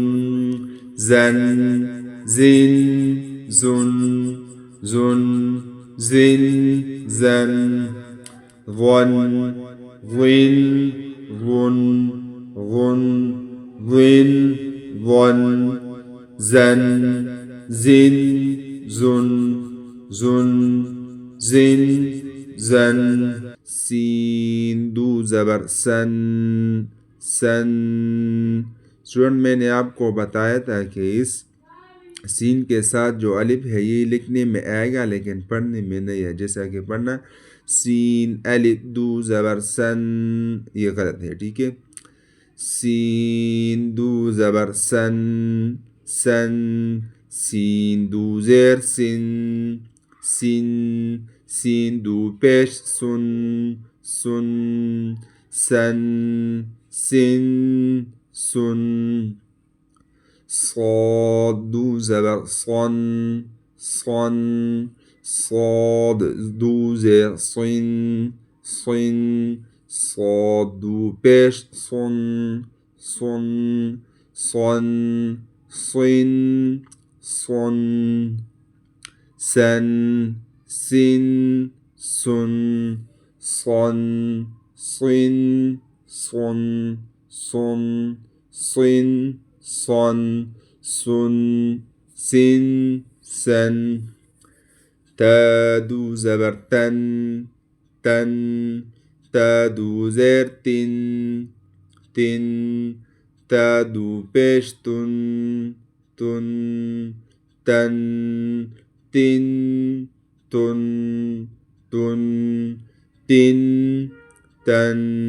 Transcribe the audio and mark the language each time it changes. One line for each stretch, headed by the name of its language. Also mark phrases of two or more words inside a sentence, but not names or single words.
Urdu: زن زن زن زن زن زن ظن ظن ظن ظن ظن ظن زن زن زن زن زن زن سین دو زبر سن سن اسٹوڈنٹ میں نے آپ کو بتایا تھا کہ اس سین کے ساتھ جو الف ہے یہ لکھنے میں آئے گا لیکن پڑھنے میں نہیں ہے. جیسا کہ پڑھنا سین الف دو زبر سن یہ غلط ہے. ٹھیک ہے. سین دو زبر سن سن سین دو زیر سن سن سین دو پیش سن سن سن سن سن صاد دو زبر صن صن صاد دو زیر صن صن صاد دو پیش صن صن صن صن صن سن سن سن صن صن صن صن صن صن سن سن سن تا دو زبر تن تن تا دو زیر تن تن تا دو پیش تن تن تن تن تن تن تن تن